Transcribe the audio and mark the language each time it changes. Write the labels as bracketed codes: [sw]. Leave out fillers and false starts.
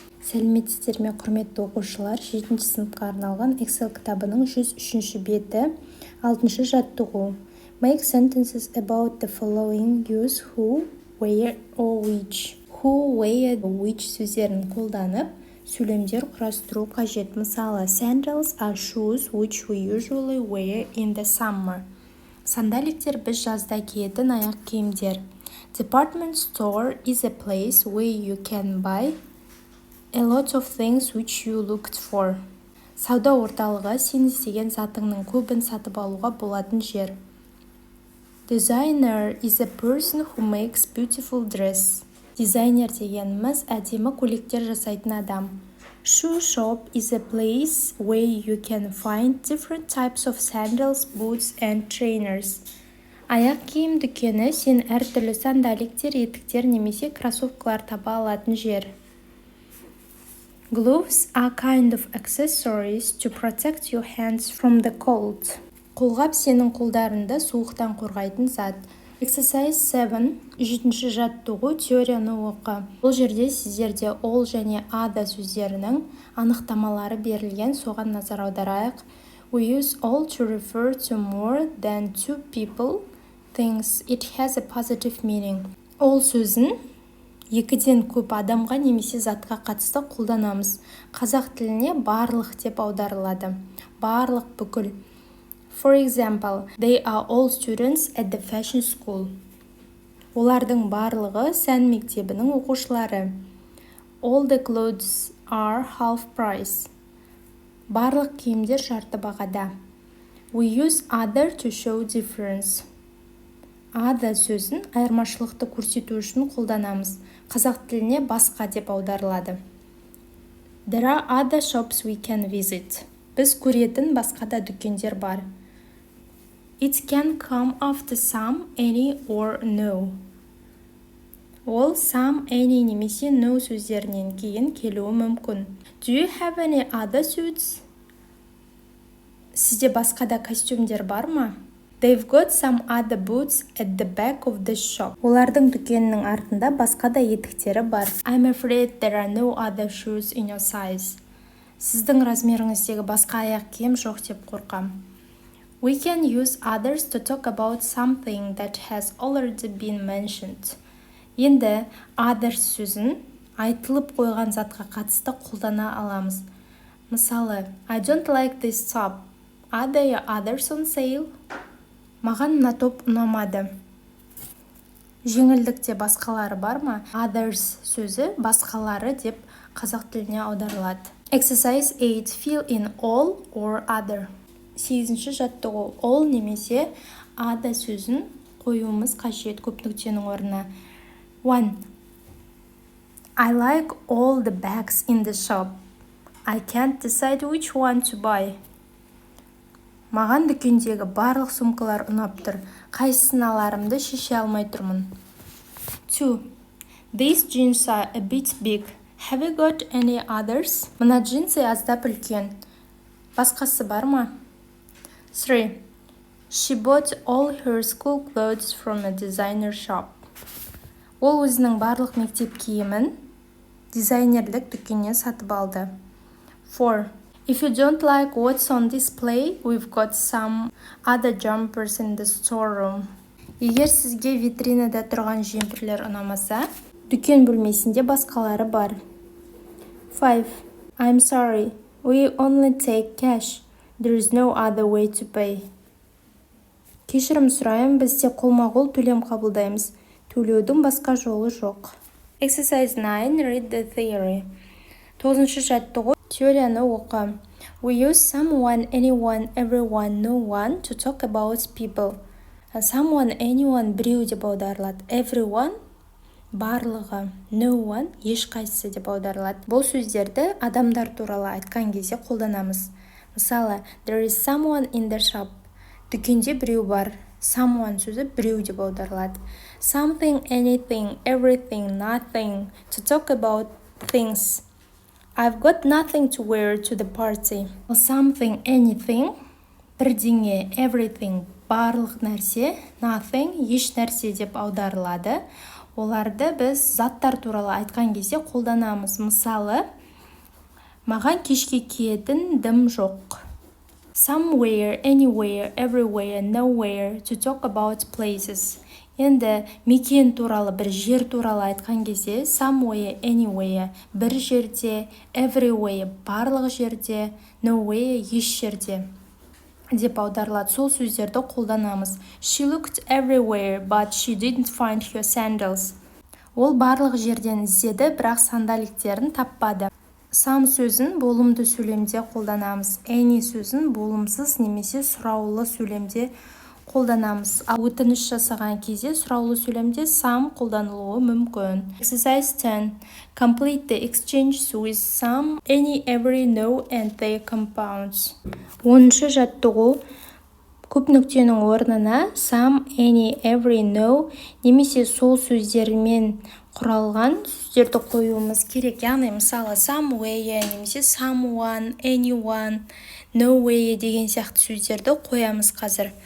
[kk] Сәлеметсіздер ме, құрметті оқушылар, 7 сыныпқа арналған Excel кітабының 103 беті, 6 жаттығу. [en] Make sentences about the following. Use who, where, or which. [kk] Who, where, which сөздерін қолданып, сөйлемдер құрастыру қажет. Мысалы, [en] sandals are shoes which we usually wear in the summer. [kk] Сандаликтер біз жазда киетін аяқ киімдер. [en] Department store is a place where you can buy a lot of things which you looked for. [kk] Сауда орталығы сен іздеген затыңның көбін сатып алуға болатын жер. [en] Designer is a person who makes beautiful dress. [kk] Дизайнер дегеніміз әдемі көйлектер жасайтын адам. [en] Shoe shop is a place where you can find different types of sandals, boots and trainers. [kk] Аяқ киім дүкені сен әртүрлі сандаликтер, етіктер немесе кроссовкалар таба алатын жер. [en] Gloves are kind of accessories to protect your hands from the cold. [kk] Қолғап сенің қолдарында суықтан қорғайтын зат. [en] Exercise 7, [kk] 7 жаттығу, теорияны оқы. Бұл жерде сіздерде all және other сөздерінің анықтамалары берілген, соған назар аударайық. [en] We use all to refer to more than two people, things. It has a positive meaning. [kk] All сөзін екіден көп адамға немесе затқа қатысты қолданамыз. Қазақ тіліне барлық деп аударылады. Барлық, бүкіл. [en] For example, they are all students at the fashion school. [kk] Олардың барлығы сән мектебінің оқушылары. [en] All the clothes are half price. [kk] Барлық киімдер жарты бағада. [en] We use other to show difference. [kk] Other сөзін айырмашылықты көрсету үшін қолданамыз. Қазақ тіліне басқа деп аударылады. [en] There are other shops we can visit. [kk] Біз көретін басқа да дүкендер бар. [en] It can come after some, any or no. [kk] Ол some, any немесе no сөздерінен кейін келуі мүмкін. [en] Do you have any other suits? [kk] Сізде басқа да костюмдер бар ма? [en] They've got some other boots at the back of the shop. [kk] Олардың дүкенінің артында басқа да етіктері бар. [en] I'm afraid there are no other shoes in your size. [kk] Сіздің размеріңіздегі басқа аяқ киім жоқ деп қорқам. [en] We can use others to talk about something that has already been mentioned. [kk] Енді others сөзін айтылып қойған затқа қатысты қолдана аламыз. Мысалы, [en] I don't like this top. Are there others on sale? [kk] Маған мына топ ұнамады. Жеңілдікте басқалары бар ма? Others сөзі басқалары деп қазақ тіліне аударылады. [en] Exercise 8. Fill in all or other. [kk] 8 жаттығу. All немесе other сөзін қоюымыз қажет көп нүктенің орнына. 1. [en] I like all the bags in the shop. I can't decide which one to buy. [kk] Маған дүкендегі барлық сумкалар ұнап тұр. Қайсысын аларымды шеше алмай тұрмын. 2. [en] These jeans are a bit big. Have you got any others? [kk] Мына джинсы аздап үлкен. Басқасы бар ма? 3. [en] She bought all her school clothes from a designer shop. [kk] Ол өзінің барлық мектеп киімін дизайнерлік дүкеннен сатып алды. 4. [en] If you don't like what's on display, we've got some other jumpers in the storeroom. [kk] Егер сізге витринада тұрған жемпірлер ұнамаса, дүкен бөлмесінде басқалары бар. 5. [en] I'm sorry, we only take cash. There is no other way to pay. [kk] Кешірім сұрайым, бізде қолма-қол төлем қабылдаймыз. Төлеудің басқа жолы жоқ. [en] Exercise 9. Read the theory. [kk] 9 жаттығу. Теорияны оқы. [en] We use someone, anyone, everyone, no one to talk about people. [kk] Someone, anyone, біреу деп аударылады. Everyone, барлығы. No one, ешқайсысы деп аударылады. Бұл сөздерді адамдар туралы айтқан кезде қолданамыз. Мысалы, [en] there is someone in the shop. [kk] Дүкенде біреу бар. Someone сөзі біреу деп аударылады. [en] Something, anything, everything, nothing. To talk about things. I've got nothing to wear to the party. [kk] Something, anything, бірдеңе, everything, барлық нәрсе, nothing, еш нәрсе деп аударылады. оларды біз заттар туралы айтқан кезде қолданамыз. Мысалы, маған кешке киетін дым жоқ. [en] Somewhere, anywhere, everywhere, nowhere, to talk about places. [kk] Енді мекен туралы, бір жер туралы айтқан кезде somewhere, anywhere, бір жерде, everywhere, барлық жерде, nowhere, еш жерде деп аударылады. Сол сөздерді қолданамыз. [en] She looked everywhere, but she didn't find her sandals. [kk] Ол барлық жерден іздеді, бірақ сандаликтерін таппады. Some сөзін болымды сөйлемде қолданамыз. Any сөзін болымсыз немесе сұраулы сөйлемде қолданамыз. Ал өтініш жасаған кезде сұраулы сөйлемде some қолданылуы мүмкін. [en] Exercise 10. Complete the exchanges with some, any, every, no, and their compounds. [kk] 10-шы жаттығу. Көп нүктенің орнына some, any, every, no немесе сол сөздермен құралған сөздерді қоюымыз керек. Яғни мысалы somewhere немесе someone, anyone, nowhere деген сияқты сөздерді қоямыз қазір.